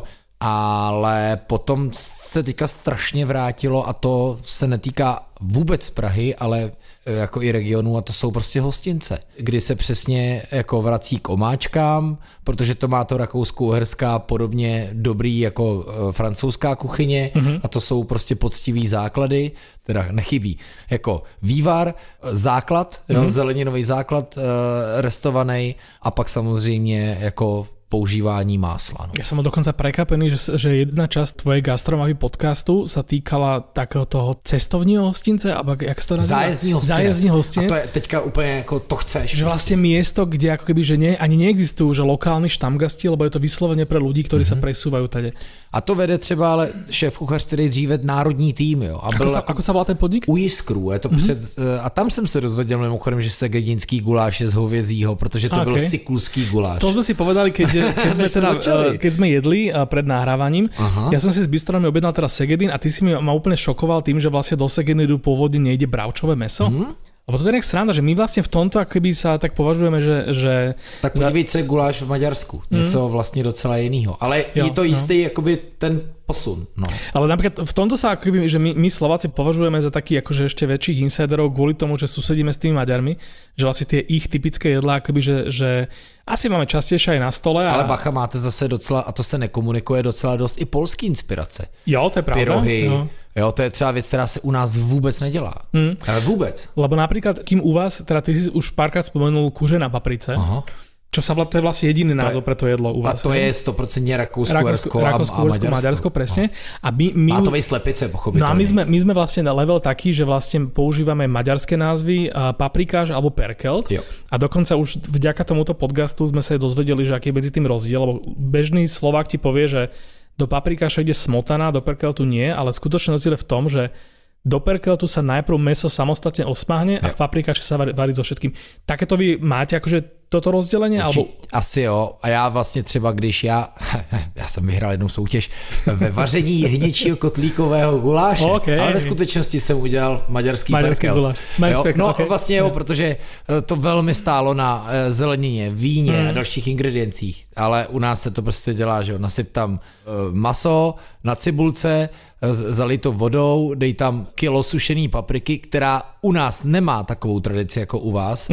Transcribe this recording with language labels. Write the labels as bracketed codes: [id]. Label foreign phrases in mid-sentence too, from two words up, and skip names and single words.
[cs] Ale potom se teďka strašně vrátilo a to se netýká vůbec Prahy, ale jako i regionu a to jsou prostě hostince, kdy se přesně jako vrací k omáčkám, protože to má to rakousko-uherská podobně dobrý jako francouzská kuchyně a to jsou prostě poctivý základy, teda nechybí, jako vývar, základ, zeleninový základ restovaný a pak samozřejmě jako používání másla. No. [sk] Ja som dokonca prekapený, že jedna časť tvojej gastromapy podcastu sa týkala takého toho [cs] cestovního hostince, [sk] alebo jak sa to nazýva? [cs] Zájezdní hostinec. A to je teďka úplně jako to chceš. [sk] Že vlastne miesto, kde ako keby, že ani neexistujú, že lokálni štamgasti, lebo je to vyslovene pre ľudí, ktorí sa presúvajú tade. [cs] A to vede třeba ale šéf-kuchař, který dříve národní tým, jo. A byl [sk] ako sa volá ten podnik? [cs] U Jiskru. Je to a tam jsem se dozvěděl mimochodem, že segedinský guláš je z hovězího, protože to byl sikulský guláš. [sk] To sme si povedali, keď sme jedli pred nahrávaním. Ja som si s bistromi objednal teraz segedin a ty si ma úplne šokoval tým, že vlastne do segedinu pôvodne nejde bravčové mäso. Lebo to je nejak sranda, že my vlastne v tomto akoby sa tak považujeme, že... [cs] Tak podívejte se guláš v Maďarsku. Něco vlastně docela jinýho. Ale je to jistý jakoby ten posun. No. [sk] Ale napríklad v tomto sa akoby, že my Slováci považujeme za takých akože ešte väčších insiderov kvôli tomu, že susedíme s tými Maďarmi, že vlastne tie ich typické jedlá akoby, že asi máme častejšie aj na stole. [cs] Ale bacha, máte zase docela, a to se nekomunikuje, docela dost i polský inspirace. Jo, to je pravda. Pyrohy. Jo, to je třeba věc, která se u nás vůbec nedělá. Ale vůbec. [sk] Lebo napríklad, kým u vás, teda ty si už párkrát spomenul [cs] kuře na paprice, [sk] čo sa to je vlastne jediný názov pre to jedlo u vás. A to je 100% Rakúsko, Maďarsko, presne. A mátovej slepice, pochopiteľne. No a my sme vlastne na level taký, že vlastne používame maďarské názvy, paprikáš alebo perkelt. [cs] Jo. [sk] A dokonca už vďaka tomuto podcastu sme sa dozvedeli, že aký je medzi tým rozdiel, lebo bežný Slovák ti povie, že do paprikáša ide smotana, do perkeltu nie, ale skutočne rozdiel je v tom, že do perkeltu sa najprv mäso samostatne osmáhne a v paprikáši sa varí so všetkým. Takéto vy máte akože toto rozdělení? Alebo... [cs] Asi jo. A já vlastně třeba, když já jsem vyhrál jednou soutěž ve vaření jehněčího kotlíkového guláše, ale ve skutečnosti jsem udělal maďarský perkel. No vlastně jo, protože to velmi stálo na zelenině, víně a dalších ingrediencích, ale u nás se to prostě dělá, že jo, nasyp tam maso na cibulce, zalij to vodou, dej tam kilo sušený papriky, která u nás nemá takovou tradici jako u vás.